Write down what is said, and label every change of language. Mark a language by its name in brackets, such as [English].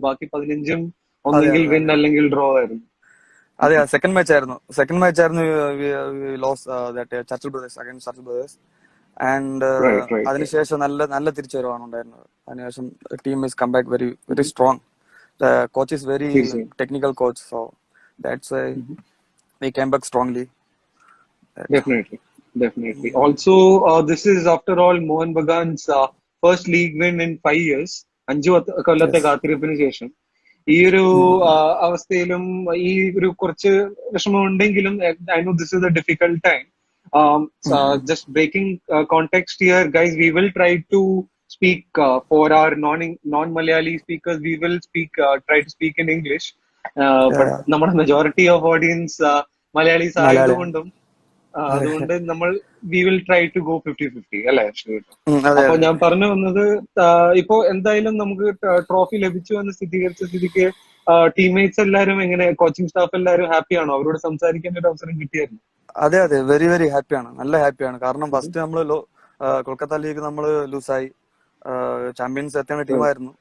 [Malayalam] ബാക്കി 15ഉം ഒന്നെങ്കിൽ വിൻ അല്ലെങ്കിൽ ഡ്രോ ആയിരുന്നു. അതെ, സെക്കൻഡ് മാച്ച് ആയിരുന്നു loss Churchill brothers against Churchill brothers. [English] and [Malayalam] അതിനുശേഷം നല്ല തിരിച്ചുവരവാണ് ഉണ്ടായിരുന്നത്. അതിനുശേഷം [English] Team is come back very very strong. The coach is very technical coach, so that's why we came back strongly. Definitely. Also, this is after all Mohun Bagan's first league win in 5 years. [Malayalam] 5 കൊല്ലത്തെ കാത്തിരിപ്പിന് ശേഷം ഈ ഒരു അവസ്ഥയിലും ഈ ഒരു കുറച്ച് വിഷമം ഉണ്ടെങ്കിലും, [English] I know this is a difficult time. Just breaking context here, guys, we will try to speak for our non-Malayali speakers. We will try to speak in English. But [Malayalam] നമ്മുടെ [English] majority of audience Malayalis [Malayalam] ആയതുകൊണ്ടും അതുകൊണ്ട് നമ്മൾ [English] we will try to go 50-50, [Malayalam] അല്ലേ? അപ്പൊ ഞാൻ പറഞ്ഞു വന്നത്, ഇപ്പോ എന്തായാലും നമുക്ക് ട്രോഫി ലഭിച്ചു എന്ന് സ്ഥിരീകരിച്ച സ്ഥിതിക്ക് ടീംമേറ്റ്സ് എല്ലാവരും എങ്ങനെ, കോച്ചിങ് സ്റ്റാഫ് എല്ലാവരും ഹാപ്പിയാണോ? അവരോട് സംസാരിക്കാൻ ഒരു അവസരം കിട്ടിയായിരുന്നു? അതെ, വെരി വെരി ഹാപ്പിയാണ്, നല്ല ഹാപ്പിയാണ്. കാരണം ഫസ്റ്റ് നമ്മള് കൊൽക്കത്ത ലീഗ് നമ്മള് ലൂസായി, ചാമ്പ്യൻസ് എത്തേണ്ട ടീമായിരുന്നു.